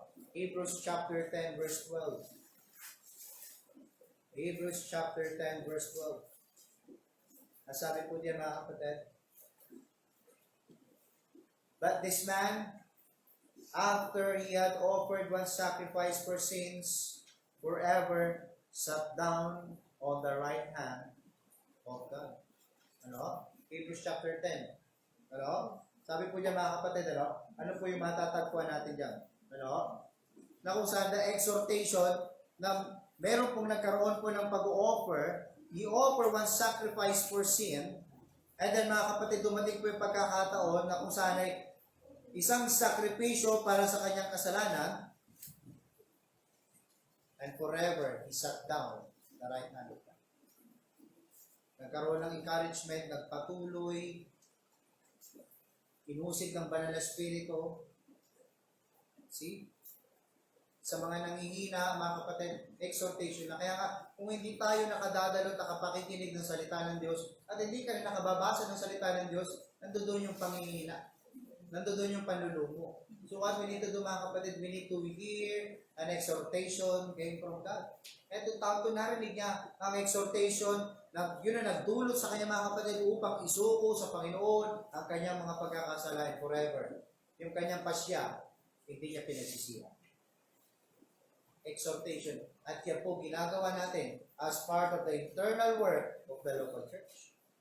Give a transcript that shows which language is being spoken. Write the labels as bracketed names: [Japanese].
[English] Hebrews chapter 10 verse 12. Hebrews chapter 10 verse 12. [Filipino] Nasabi po diyan mga kapatid. [English] But this man, after he had offered one sacrifice for sins, forever sat down on the right hand of God. Hebrews chapter 10. [Filipino] Sabi po diyan mga kapatid, ano po yung matatagpuan natin diyan? Na kung saan the exhortation na meron pong nagkaroon po ng pag-offer, i-offer [English] one sacrifice for sin, [Filipino] and then mga kapatid, dumating po yung pagkakataon na kung saan ay isang sakripisyo para sa kanyang kasalanan, [English] and forever, he sat down the right hand of God. [Filipino] Nagkaroon ng encouragement, nagpatuloy, inusig ng banal na spirito. See? Sa mga nangihina, mga kapatid, exhortation na. Kaya nga, kung hindi tayo nakadadalo at nakapakikinig ng salita ng Diyos, at hindi ka rin nakababasa ng salita ng Diyos, nandoon yung pangihina. Nandoon yung panlulumo. [English] So what we need to do, [Filipino] mga kapatid, [English] we need to hear an exhortation came from God. [Filipino] Ito, taon narinig niya ang exhortation na yun na nagdulot sa kanya, mga kapatid, upang isuko sa Panginoon ang kanyang mga pagkakasalain forever. Yung kanyang pasya, hindi niya pinagsisihan. [English] Exhortation. [Filipino] At yan po ginagawa natin [English] as part of the internal work of the local church.